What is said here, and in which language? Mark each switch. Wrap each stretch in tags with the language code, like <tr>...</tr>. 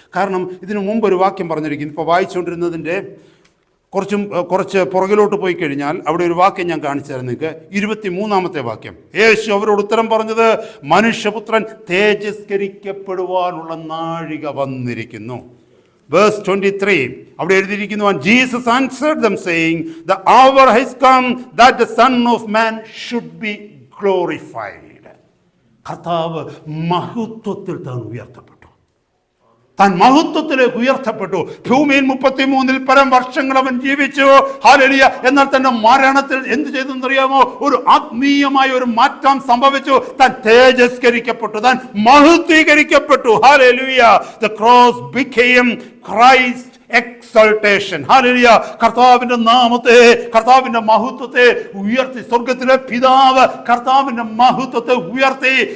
<ml>കാരണം ഇതിനു മുമ്പ് ഒരു വാക്യം പറഞ്ഞിരിക്കുന്നു, ഇപ്പോൾ വായിച്ചുകൊണ്ടിരുന്നതിൻ്റെ കുറച്ച് പുറകിലോട്ട് പോയി കഴിഞ്ഞാൽ അവിടെ ഒരു വാക്യം ഞാൻ കാണിച്ചു തരാം നിങ്ങൾക്ക്. 23-ാമത്തെ വാക്യം. യേശു അവരോട് ഉത്തരം പറഞ്ഞത്, മനുഷ്യപുത്രൻ തേജസ്കരിക്കപ്പെടുവാനുള്ള നാഴിക വന്നിരിക്കുന്നു.</ml> <en>Verse 23,</en> <ml>അവിടെ എഴുതിയിരിക്കുന്നു,</ml> <en>and Jesus answered them saying, the hour has come that the Son of Man should be glorified.</en> <ml>കർത്താവ് മഹത്വത്തിൽ താൻ ഉയർത്തപ്പെട്ടു, താൻ മഹത്വത്തിലേക്ക് ഉയർത്തപ്പെട്ടു. ഭൂമിയിൽ 33-ൽ പരം വർഷങ്ങൾ അവൻ ജീവിച്ചു. ഹല്ലേലൂയ. എന്നാൽ തന്റെ മരണത്തിൽ എന്ത് ചെയ്തെന്നറിയാമോ? ഒരു ആത്മീയമായ ഒരു മാറ്റം സംഭവിച്ചു. താൻ തേജസ്കരിക്കപ്പെട്ടു, താൻ മഹത്വീകരിക്കപ്പെട്ടു. Hallelujah.</ml> <en>The cross became Christ exaltation.</en> <ml>Hallelujah. കർത്താവിന്റെ നാമത്തെ, കർത്താവിന്റെ മഹത്വത്തെ ഉയർത്തി. സ്വർഗത്തിലെ പിതാവ് കർത്താവിന്റെ മഹത്വത്തെ ഉയർത്തി.</ml>